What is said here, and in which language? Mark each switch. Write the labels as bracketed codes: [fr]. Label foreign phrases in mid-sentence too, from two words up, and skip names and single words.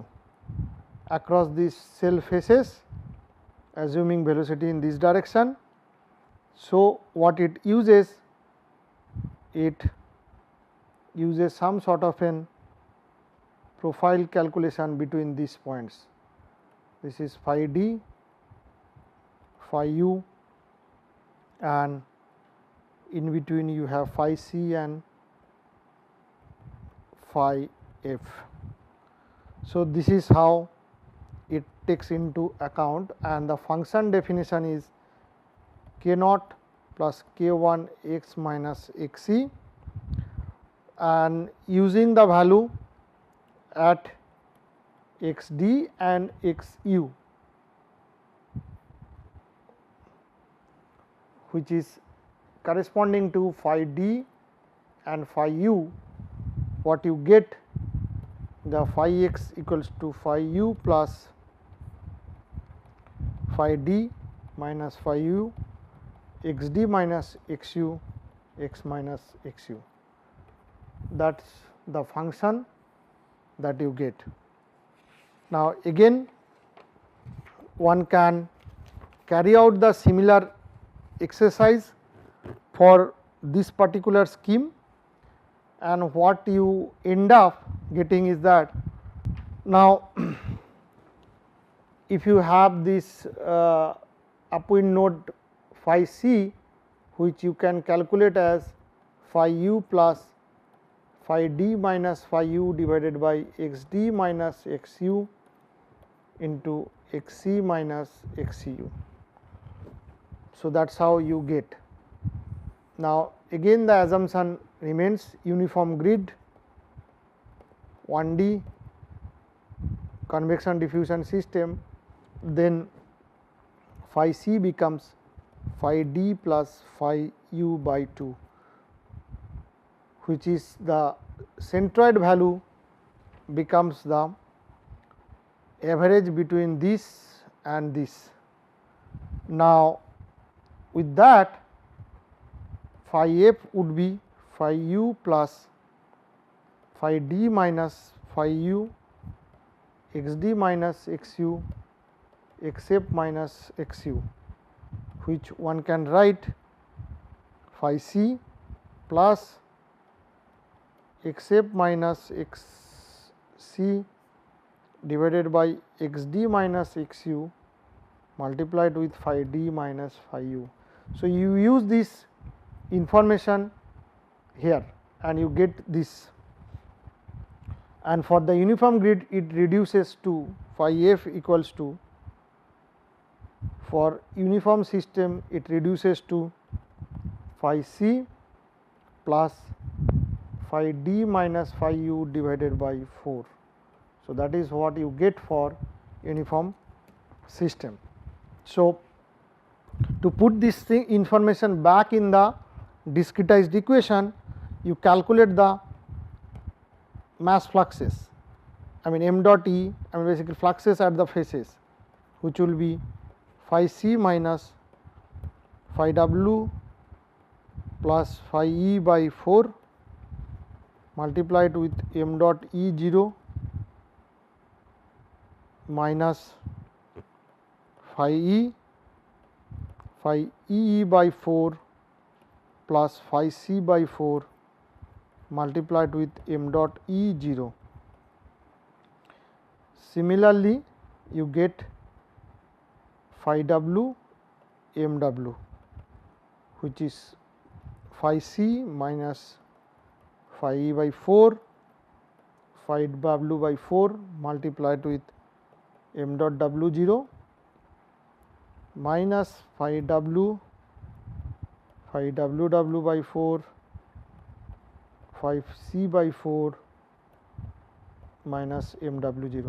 [en] Across these cell faces, assuming velocity in this direction. So, what it uses some sort of an profile calculation between these points. This is phi d, phi u, and in between you have phi c and phi f. So, this is how it takes into account, and the function definition is k naught plus k 1 x minus x c, and using the value at x d and x u, which is corresponding to phi d and phi u, what you get the phi x equals to phi u plus phi d minus phi u, x d minus x u, x minus x u. That is the function that you get. Now, again one can carry out the similar exercise for this particular scheme, and what you end up getting is that now if you have this upwind node phi c, which you can calculate as phi u plus phi d minus phi u divided by x d minus x u into x c minus x c u. So, that is how you get. Now, again the assumption remains uniform grid, 1D convection diffusion system, then phi c becomes phi d plus phi u by 2, which is the centroid value becomes the average between this and this. Now, with that phi f would be phi u plus phi d minus phi u, x d minus x u, x f minus x u, which one can write phi c plus x f minus x c divided by x d minus x u multiplied with phi d minus phi u. So, you use this information here and you get this, and for the uniform grid it reduces to phi f equals to, for uniform system it reduces to phi c plus phi d minus phi u divided by 4. So, that is what you get for uniform system. So, to put this information back in the discretized equation, you calculate the mass fluxes, I mean m dot E, I mean basically fluxes at the faces, which will be phi c minus phi w plus phi E by 4 multiplied with m dot E 0 minus phi E by 4 plus phi c by 4 multiplied with m dot E 0. Similarly, you get phi w m w, which is phi c minus phi E by 4 phi w by 4 multiplied with m dot w 0 minus phi w by 4 phi c by 4 minus m w 0.